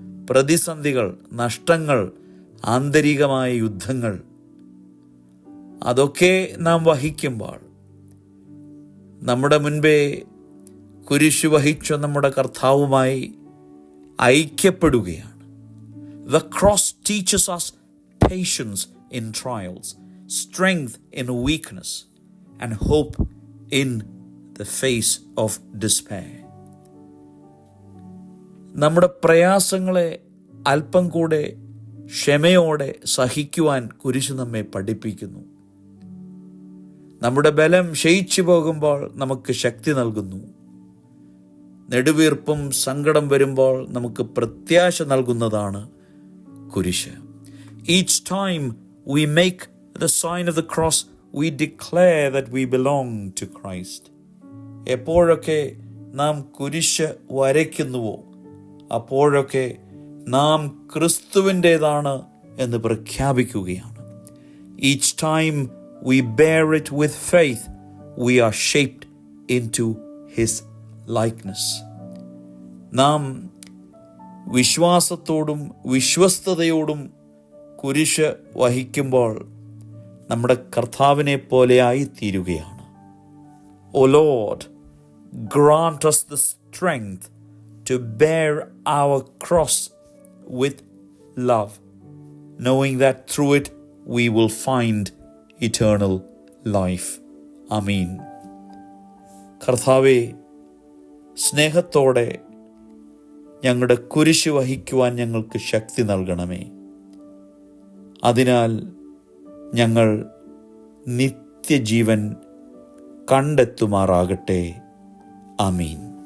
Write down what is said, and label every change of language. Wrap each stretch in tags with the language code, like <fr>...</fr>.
<ml>പ്രതിസന്ധികൾ, നഷ്ടങ്ങൾ, ആന്തരികമായ യുദ്ധങ്ങൾ, അതൊക്കെ നാം വഹിക്കുമ്പോൾ നമ്മുടെ മുൻപേ കുരിശ് വഹിച്ച നമ്മുടെ കർത്താവുമായി ഐക്യപ്പെടുകയാണ്.</ml> <en>The cross teaches us patience in trials, strength in weakness, and hope in the face of despair.</en> <ml>നമ്മുടെ പ്രയാസങ്ങളെ അല്പം കൂടെ ക്ഷമയോടെ സഹിക്കുവാൻ കുരിശ് നമ്മെ പഠിപ്പിക്കുന്നു. നമ്മുടെ ബലം ക്ഷയിച്ചു പോകുമ്പോൾ നമുക്ക് ശക്തി നൽകുന്നു. നെടുവീർപ്പും സങ്കടം വരുമ്പോൾ നമുക്ക് പ്രത്യാശ നൽകുന്നതാണ് കുരിശ്.</ml> <en>Each time we make the sign of the cross, we declare that we belong to Christ.</en> <ml>എപ്പോഴൊക്കെ നാം കുരിശ് വരയ്ക്കുന്നുവോ അപ്പോഴൊക്കെ നാം ക്രിസ്തുവിൻ്റേതാണ് എന്ന് പ്രഖ്യാപിക്കുകയാണ്.</ml> <en>Each time we bear it with faith, we are shaped into his likeness.</en> <ml>നാം വിശ്വാസത്തോടും വിശ്വസ്തയോടും കുരിശ് വഹിക്കുമ്പോൾ നമ്മുടെ കർത്താവിനെ പോലെയായി തീരുകയാണ്.</ml> <en>O Lord, grant us the strength to bear our cross with love, knowing that through it we will find eternal life. Amen.</en> <ml>കർത്താവേ, സ്നേഹത്തോടെ ഞങ്ങളുടെ കുരിശ് വഹിക്കുവാൻ ഞങ്ങൾക്ക് ശക്തി നൽകണമേ. അതിനാൽ ഞങ്ങൾ നിത്യജീവൻ കണ്ടെത്തുമാറാകട്ടെ. ആമീൻ.</ml>